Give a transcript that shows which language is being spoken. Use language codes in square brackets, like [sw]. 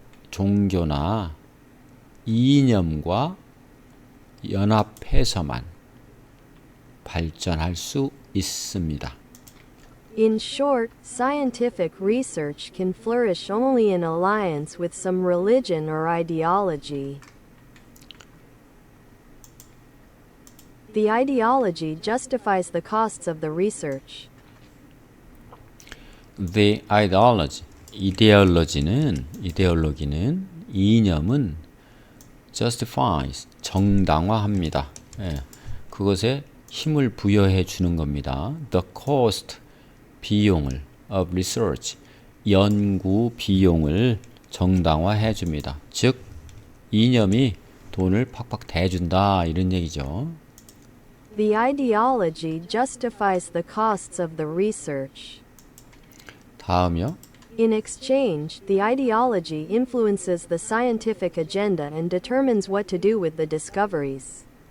[ko] 종교나 이념과 연합해서만 발전할 수 있습니다. [en] In short, scientific research can flourish only in alliance with some religion or ideology. The ideology justifies the costs of the research. The ideology, [ko] 이데올로기는, 이념은 justifies, 정당화합니다. 그것에 힘을 부여해 주는 겁니다. [en] The cost, [ko] 비용을, [en] of research, [ko] 연구 비용을 정당화해 줍니다. 즉, 이념이 돈을 팍팍 대준다 이런 얘기죠. [en] The ideology justifies the costs of the research. [ko] 다음이요. [en] In exchange, the ideology influences the scientific agenda and determines what to do with the discoveries.